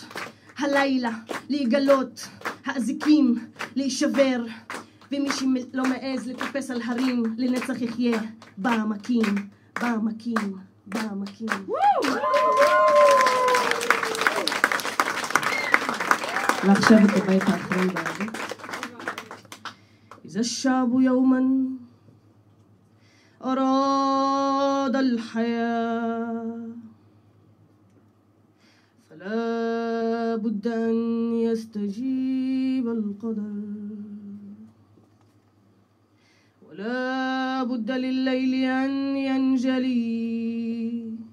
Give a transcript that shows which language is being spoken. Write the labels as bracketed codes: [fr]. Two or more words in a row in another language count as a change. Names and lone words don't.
[he] הלילה, להיגלות, האזיקים, להישבר, ומי שלא מעז לטפס על הרים, לנצח יחיה, בעמקים, בעמקים, בעמקים. ועכשיו את הבית האחרון בערבית. [ar] إذا الشعب يوما أراد الحياة فلا بد أن يستجيب القدر ولا بد لليل أن ينجلي